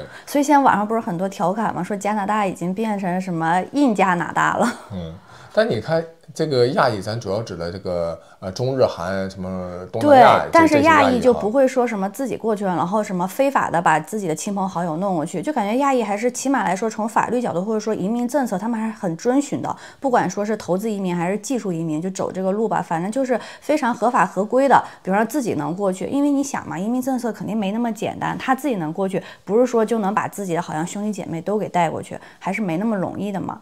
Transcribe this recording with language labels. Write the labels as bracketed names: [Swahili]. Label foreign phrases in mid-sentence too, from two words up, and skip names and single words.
[Chinese] 所以現在網上不是很多調侃嗎？說加拿大已經變成什麼印加拿大了。但你看這個亞裔，咱主要指的這個中日韓什麼東南亞。對，但是亞裔就不會說什麼自己過去了，然後什麼非法的把自己的親朋好友弄過去，就感覺亞裔還是起碼來說從法律角度或者說移民政策，他們還是很遵循的。不管說是投資移民還是技術移民，就走這個路吧，反正就是非常合法合規的。比如說自己能過去，因為你想嘛，移民政策肯定沒那麼簡單，他自己能過去，不是說就能把自己的好像兄弟姐妹都給帶過去，還是沒那麼容易的嘛。